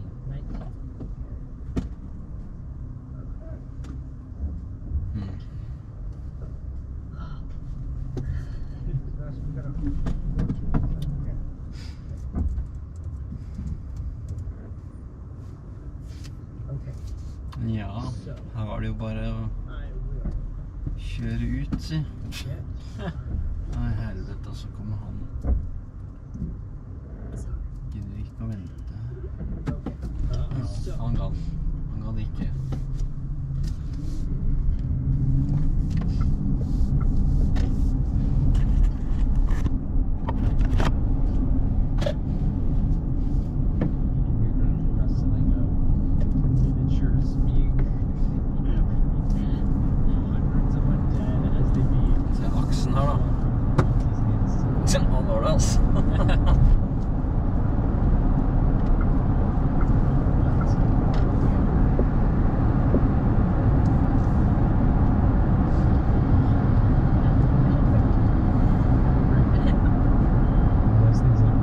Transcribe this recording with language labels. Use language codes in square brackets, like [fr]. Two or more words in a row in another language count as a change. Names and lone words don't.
[en] 19. Okay. Sebastian, we got a 14. Okay. Okay. [no] Ja, [en] So, [no] her var det jo bare å [en] I will [no] kjøre ut, si. [en] get [no] Nei, helvete, så kommer han. Gidder ikke å vente. [en] Okay. [no] Ja, [en] So, [no] han gadd ikke. [en] Wrestling of miniatures being hundreds of undead as they beat. [no] Se aksen her, da. Han har det, altså. [en] Those things like